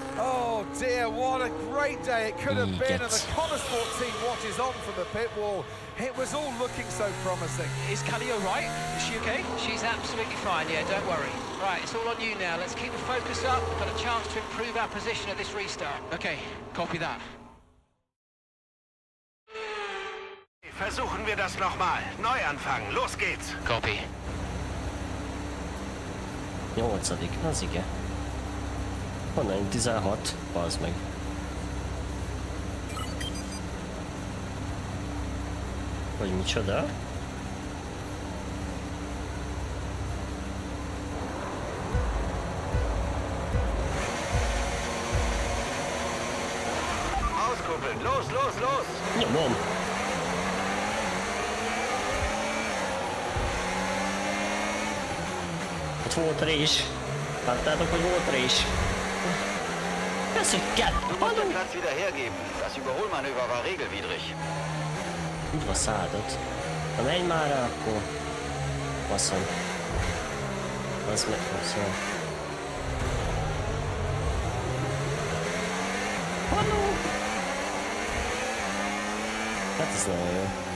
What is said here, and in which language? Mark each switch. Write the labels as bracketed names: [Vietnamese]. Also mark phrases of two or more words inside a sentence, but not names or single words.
[English] Oh dear, what a great day it could have been. And the Connosport team watches on from the pit wall. It was all looking so promising. Is Callie all right? Is she okay? She's absolutely fine, yeah, don't worry. Right, it's all on you now. Let's keep the focus up. We've got a chance to improve our position at this restart. Okay, copy that. [German] Versuchen wir das nochmal. Neuanfang. Los geht's. [English] Copy. 8. [Hungarian] Az igen. Honnan 16? Bazd meg. Vagy micsoda? [German] Auskuppeln. Los. [Hungarian] Nyomom! Ott volt rés. Láttátok, hogy volt rés. Köszönket! [German] Du musst den Platz wieder hergeben. Das Überholmanöver war regelwidrig. [Hungarian] Úgy van szálltott. Ha menj már rá, akkor... Baszom. Az meg... Baszom. Haló! Hát ez nagyon jó.